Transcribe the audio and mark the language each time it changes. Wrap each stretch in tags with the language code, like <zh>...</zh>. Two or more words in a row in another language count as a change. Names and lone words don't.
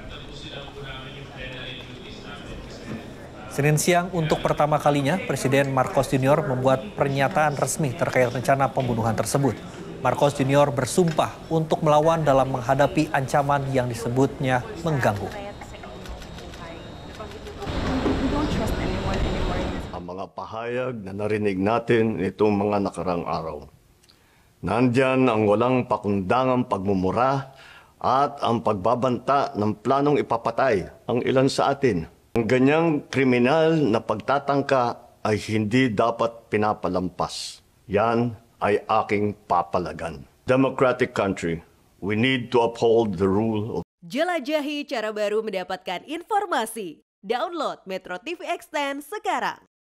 <id>Senin siang untuk pertama kalinya Presiden Marcos Jr. membuat pernyataan resmi terkait rencana pembunuhan tersebut. Marcos Jr. bersumpah untuk melawan dalam menghadapi ancaman yang disebutnya mengganggu.</id> <tl>Mga pahayag na narinig natin itong mga nakarang araw. Nandyan ang walang pakundangang pagmumura at ang pagbabanta ng planong ipapatay ang ilan sa atin. Ang ganyang kriminal na pagtatangka ay hindi dapat pinapalampas. Yan ay aking papalagan.</tl> <en>Democratic country, we need to uphold the rule of...</en> <id>Jelajahi cara baru mendapatkan informasi. Download Metro TV Extend sekarang.</id>